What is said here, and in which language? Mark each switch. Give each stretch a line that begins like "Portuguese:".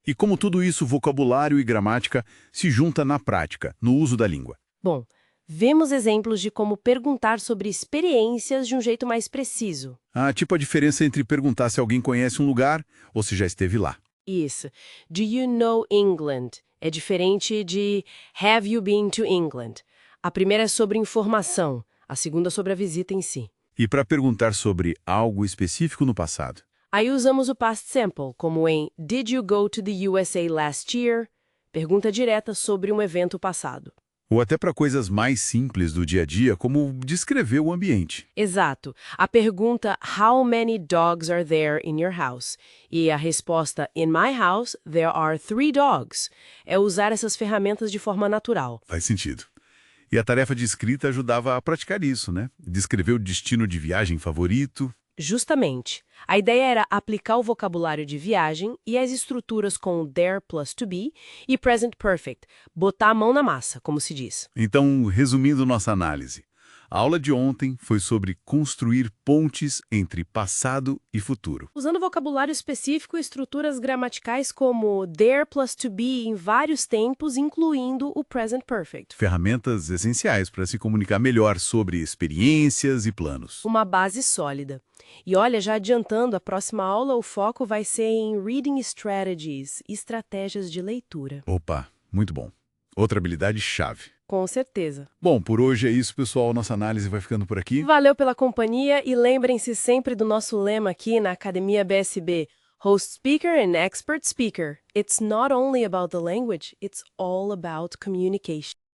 Portuguese: E como tudo isso, vocabulário e gramática se junta na prática, no uso da língua. Bom, vemos exemplos de como perguntar sobre experiências de um jeito mais preciso. Ah, tipo a diferença entre perguntar se alguém conhece um lugar ou se já esteve lá.
English: Isso. Do you know England? É diferente de have you been to England?
Portuguese: A primeira é sobre informação, a segunda sobre a visita em si. E para perguntar sobre algo específico no passado.
English: Aí usamos o past simple, como em Did you go to the USA last year?
Portuguese: Pergunta direta sobre um evento passado. Ou até para coisas mais simples do dia a dia, como descrever o ambiente. Exato.
English: A pergunta How many dogs are there in your house? E a resposta In my house, there are 3 dogs.
Portuguese: É usar essas ferramentas de forma natural. Faz sentido. E a tarefa de escrita ajudava a praticar isso, né? Descrever o destino de viagem favorito. Justamente. A ideia era aplicar o vocabulário de viagem e as estruturas com there plus to be e present perfect, botar a mão na massa, como se diz. Então, resumindo nossa análise, a aula de ontem foi sobre construir pontes entre passado e futuro. Usando vocabulário específico e estruturas gramaticais como there plus to be em vários tempos, incluindo o present perfect. Ferramentas essenciais para se comunicar melhor sobre experiências e planos. Uma base sólida. E olha, já adiantando, a próxima aula o foco vai ser em reading strategies, estratégias de leitura. Opa, muito bom. Outra habilidade chave. Com certeza. Bom, por hoje é isso, pessoal. Nossa análise vai ficando por aqui. Valeu pela companhia e lembrem-se sempre do nosso lema aqui na Academia BSB.
English: Host speaker and expert speaker. It's not only about the language, it's all about communication.